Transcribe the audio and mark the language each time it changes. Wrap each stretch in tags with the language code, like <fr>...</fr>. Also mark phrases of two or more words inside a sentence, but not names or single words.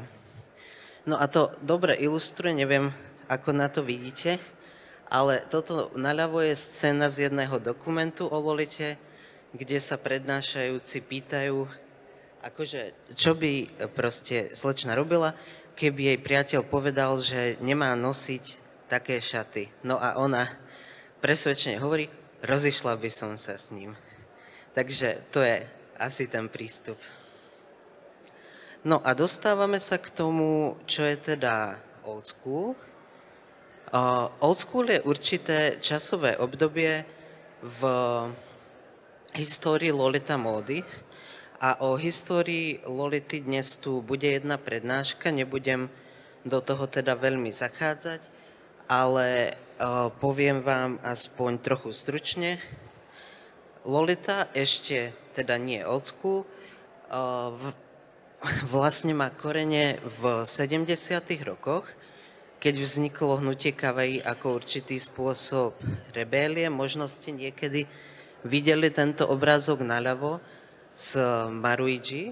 <sk>No a to dobre ilustruje, neviem, ako na to vidíte, ale toto naľavo je scéna z jedného dokumentu o Lolite, kde sa prednášajúci pýtajú, akože, čo by proste slečna robila, keby jej priateľ povedal, že nemá nosiť také šaty. No a ona presvedčene hovorí, rozišla by som sa s ním. Takže to je asi ten prístup. No a dostávame sa k tomu, čo je teda</sk> <en>old school. Old school</en> <sk>je určité časové obdobie v histórii Lolita módy A o histórii Lolity dnes tu bude jedna prednáška, nebudem do toho teda veľmi zachádzať, ale poviem vám aspoň trochu stručne. Lolita ešte teda nie old school, vlastne má korene v 70. rokoch, keď vzniklo hnutie kawaii ako určitý spôsob rebélie. Možno ste niekedy videli tento obrázok naľavo z Maruigi.</sk>